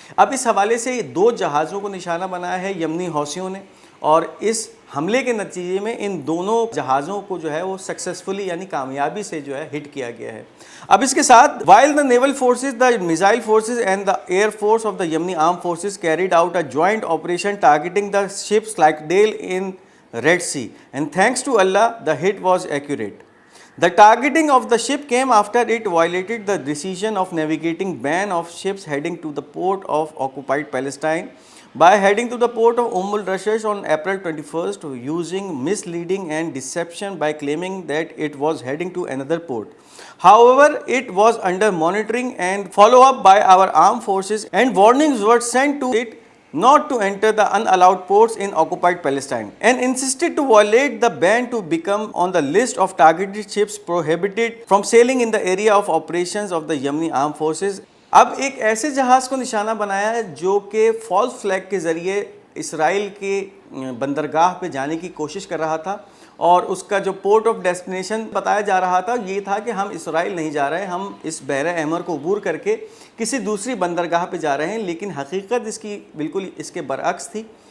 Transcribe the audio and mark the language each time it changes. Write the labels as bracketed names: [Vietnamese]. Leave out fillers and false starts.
[Hindi] अब इस हवाले से 2 जहाज़ों को निशाना बनाया है यमनी हौसियों ने और इस हमले के नतीजे में इन दोनों जहाज़ों को जो है वो सक्सेसफुली यानी कामयाबी से जो है हिट किया गया है। अब इसके साथ [English] While the naval forces, the missile forces and the air force of the Yemeni arm forces carried out a joint operation targeting the ships like Dell in Red Sea and thanks to Allah the hit was accurate. The targeting of the ship came after it violated the decision of navigating ban of ships heading to the port of occupied Palestine by heading to the port of Rashash on April 21st using misleading and deception by claiming that it was heading to another port. However, it was under monitoring and follow-up by our armed forces and warnings were sent to it not to enter the unallowed ports in occupied Palestine and insisted to violate the ban to become on the list of targeted ships prohibited from sailing in the area of operations of the Yemeni armed forces। [Hindi] अब एक ऐसे जहाज़ को निशाना बनाया है जो कि फॉल्स फ्लैग के ज़रिए इसराइल के बंदरगाह पे जाने की कोशिश कर रहा था और उसका जो पोर्ट ऑफ डेस्टिनेशन बताया जा रहा था ये था कि हम इसराइल नहीं जा रहे, हम इस बहरा अहमर को अबूर करके किसी दूसरी बंदरगाह पे जा रहे हैं, लेकिन हकीकत इसकी बिल्कुल इसके बरअक्स थी।